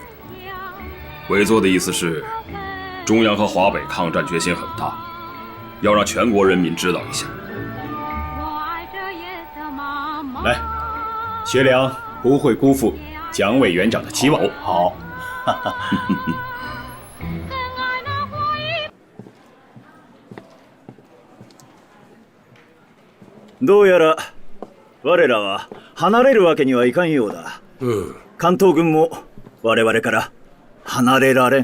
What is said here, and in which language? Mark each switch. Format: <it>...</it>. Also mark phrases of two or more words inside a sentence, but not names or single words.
<zh>委座的意思是，中央和华北抗战决心很大，要让全国人民知道一下。来，学良不会辜负蒋委员长的期望。好。</zh> <ja>どうやら我らは離れるわけにはいかんようだ。関東軍も我々から離れられん。</ja>